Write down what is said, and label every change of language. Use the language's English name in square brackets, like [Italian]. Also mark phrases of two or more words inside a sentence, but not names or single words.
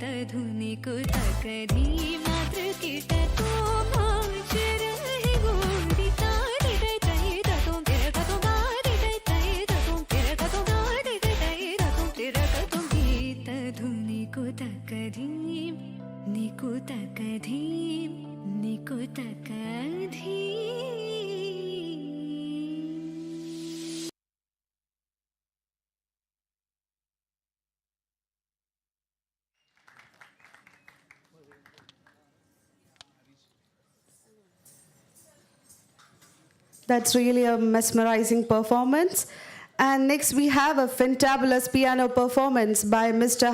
[Hindi] धुनि कुतक धीम नाद्र कीट तों नाच रहे गोरी तानि तै तै तदुं तिरगतुं गारि तै तै तदुं तिरगतुं गारि तै तै तदुं तिरगतुं गीत धुनि कुतक धीम निकुतक धीम निकुतक धीम [English] That's really a mesmerizing performance. And next we have a fantabulous piano performance by Mr.